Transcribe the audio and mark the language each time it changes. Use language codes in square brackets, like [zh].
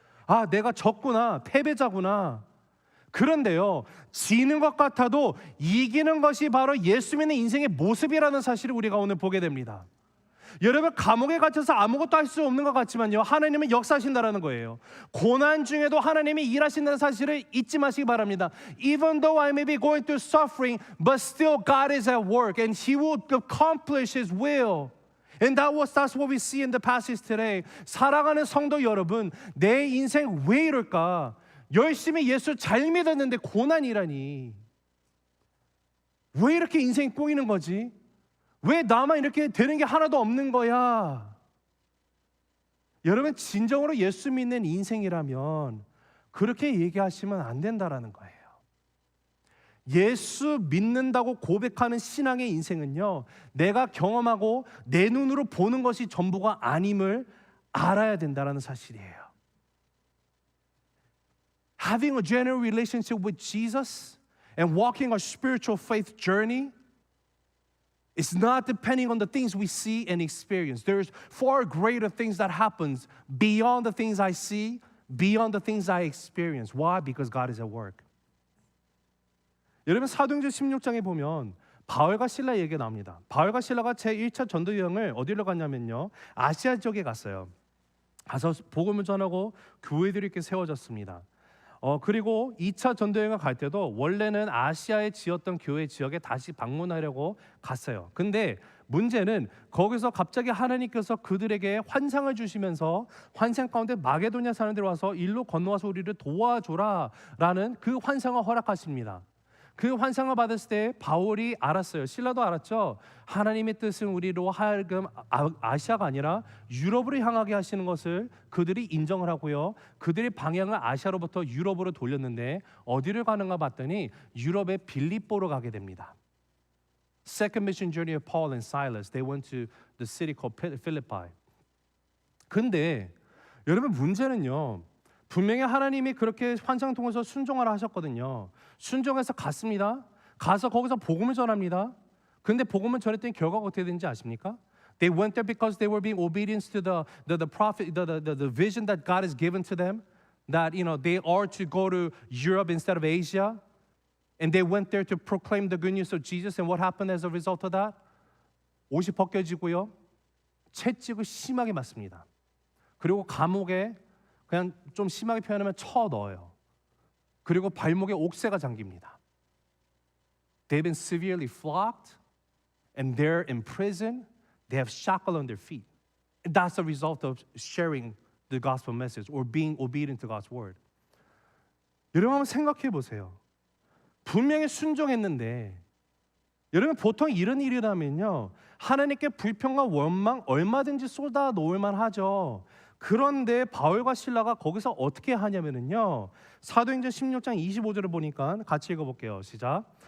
[ko] 아, 내가 졌구나, 패배자구나. 그런데요, 지는 것 같아도 이기는 것이 바로 예수 믿는 인생의 모습이라는 사실을 우리가 오늘 보게 됩니다. 여러분, 감옥에 갇혀서 아무것도 할 수 없는 것 같지만요, 하나님은 역사하신다라는 거예요. 고난 중에도 하나님이 일하신다는 사실을 잊지 마시기 바랍니다. [en] Even though I may be going through suffering, but still God is at work and He will accomplish His will. And that's what we see in the passage today. [ko] 사랑하는 성도 여러분, 내 인생 왜 이럴까? 열심히 예수 잘 믿었는데 고난이라니. 왜 이렇게 인생이 꼬이는 거지? 왜 나만 이렇게 되는 게 하나도 없는 거야? 여러분, 진정으로 예수 믿는 인생이라면 그렇게 얘기하시면 안 된다라는 거예요. 예수 믿는다고 고백하는 신앙의 인생은요, 내가 경험하고 내 눈으로 보는 것이 전부가 아님을 알아야 된다라는 사실이에요. [en] Having a genuine relationship with Jesus and walking a spiritual faith journey is not depending on the things we see and experience. There's far greater things that happens beyond the things I see, beyond the things I experience. Why? Because God is at work. [ko] 여러분, 사도행전 16장에 보면 바울과 실라 얘기가 나옵니다. 바울과 실라가 제1차 전도 여행을 어디로 갔냐면요, 아시아 지역에 갔어요. 가서 복음을 전하고 교회들이 이렇게 세워졌습니다. 그리고 2차 전도여행을 갈 때도 원래는 아시아에 지었던 교회 지역에 다시 방문하려고 갔어요. 근데 문제는 거기서 갑자기 하나님께서 그들에게 환상을 주시면서 환상 가운데 마게도냐 사람들이 와서 일로 건너와서 우리를 도와줘라라는 그 환상을 허락하십니다. 그 환상을 받았을 때 바울이 알았어요. 실라도 알았죠. 하나님의 뜻은 우리로 하여금 아시아가 아니라 유럽으로 향하게 하시는 것을 그들이 인정을 하고요. 그들의 방향을 아시아로부터 유럽으로 돌렸는데 어디를 가는가 봤더니 유럽의 빌립보로 가게 됩니다. [en] Second mission journey of Paul and Silas. They went to the city called Philippi. [ko] 근데 여러분 문제는요. 분명히 하나님이 그렇게 환상 통해서 순종하라 하셨거든요. 순종해서 갔습니다. 가서 거기서 복음을 전합니다. 근데 복음을 전했더니 결과가 어떻게 되는지 아십니까? [en] They went there because they were being obedient to the prophet, the vision that God has given to them, that they are to go to Europe instead of Asia. And they went there to proclaim the good news of Jesus. And what happened as a result of that? [ko] 옷이 벗겨지고요. 채찍을 심하게 맞습니다. 그리고 감옥에 그냥 좀 심하게 표현하면 쳐 넣어요. 그리고 발목에 옥새가 잠깁니다. [en] They've been severely flogged and they're in prison. They have shackles on their feet. And that's the result of sharing the gospel message or being obedient to God's word. [ko] 여러분 한번 생각해 보세요. 분명히 순종했는데 여러분 보통 이런 일이라면요 하나님께 불평과 원망 얼마든지 쏟아 놓을 만하죠. 그런데 바울과 실라가 거기서 어떻게 하냐면요 사도행전 16장 25절을 보니까 같이 읽어볼게요. 시작.